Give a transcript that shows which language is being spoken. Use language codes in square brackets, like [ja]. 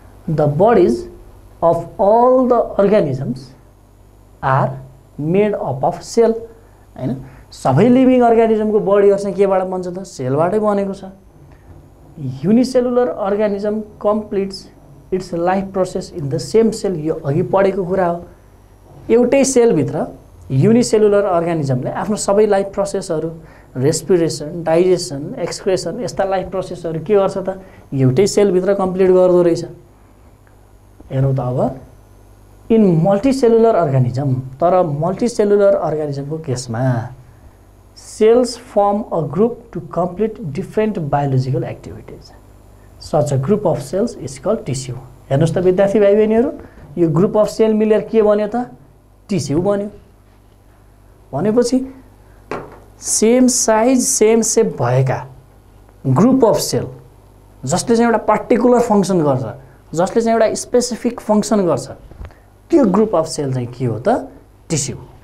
[en] The bodies of all the organisms are made up of cell. हैन, [ne] सबै living अर्गानिजमको बडीहरू चाहिँ केबाट बन्छ त? सेलबाटै बनेको छ। [en] Unicellular organism completes its life process in the same cell. [ne] यो अघि पढेको कुरा हो। एउटै सेलभित्र युनिसेलुलर अर्गानिजमले आफ्नो सबै लाइफ प्रोसेसहरू, रेस्पिरेसन, डाइजेसन, एक्सक्रेसन, यस्ता लाइफ प्रोसेसहरू के गर्छ त? एउटै सेलभित्र कम्प्लिट गर्दो रहेछ। हेरौँ त अब इन मल्टिसेलुलर अर्गानिजम, तर मल्टिसेलुलर अर्गानिजमको केसमा [en] cells form a group to complete different biological activities. Such a group of cells is called tissue. [ne] हेर्नुस् त विद्यार्थी भाइ बहिनीहरू, यो ग्रुप अफ सेल मिलेर के बन्यो त? टिस्यु बन्यो। भनेपछि सेम साइज सेम सेप भएका ग्रुप अफ सेल जसले चाहिँ एउटा पार्टिकुलर फङ्सन गर्छ, जसले चाहिँ एउटा स्पेसिफिक फङ्सन गर्छ, त्यो ग्रुप अफ सेल चाहिँ के हो त? टिस्यु।